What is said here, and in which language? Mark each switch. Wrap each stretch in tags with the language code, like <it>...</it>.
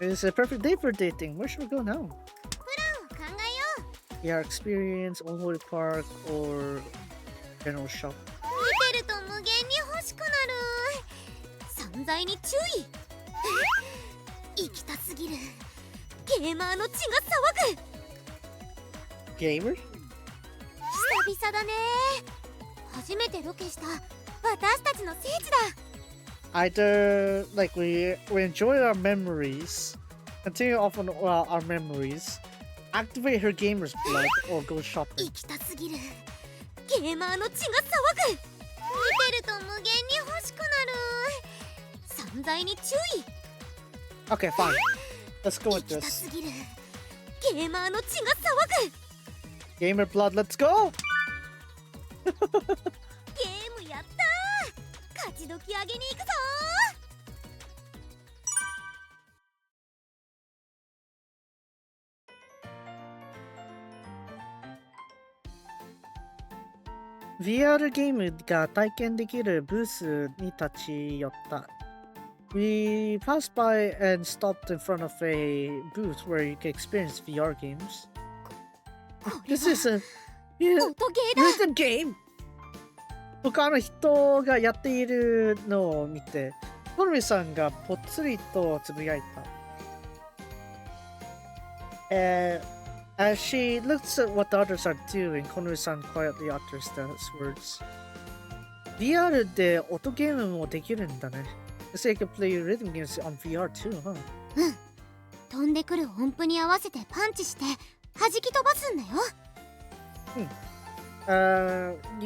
<en>It's a perfect day for dating. Where should we go now?</en> <ja>プランを考えよう。</ja> <en>Yeah, experience, Old Holy Park, or general shop.</en> <ja>見てると無限に欲しくなる。散財に注意。行きたすぎる。ゲーマーの血が騒ぐ。</ja> <en>Gamer?</en> <ja>久々だね。初めてロケした私たちの聖地だ。</ja> <en>Either like we enjoy our memories, continue off on our memories, activate her gamer's blood, or go shopping.</en> <ja>行きたすぎる。ゲーマーの血が騒ぐ。見てると無限に欲しくなる。散財に注意。</ja> <en>Okay, fine. Let's go with</en> <ja>行きた</ja> <en>this.</en> <ja>すぎる。ゲーマーの血が騒ぐ。</ja> <en>Gamer blood, let's go!</en> <ja>ゲームやったー。勝ち時上げに行くぞー。 VR ゲームが体験できるブースに立ち寄った。</ja> <en>We passed by and stopped in front of a booth where you can experience VR games.</en> <ja>これ</ja> <en>This is</en> <ja>は</ja> <en>a</en> <ja>音ゲーだ。</ja> <en>rhythm game!</en> <ja>他の人がやっているのを見て、コナミさんがぽつりとつぶやいた。</ja> <en>As she looks at what the others are doing, Konami-san quietly utters those words.</en> <ja>VR で音ゲームもできるんだね。</ja> <en>So you can play rhythm games on VR too, huh?</en> <ja>うん。飛んでくる音符に合わせてパンチして弾き飛ばすんだよ。</ja>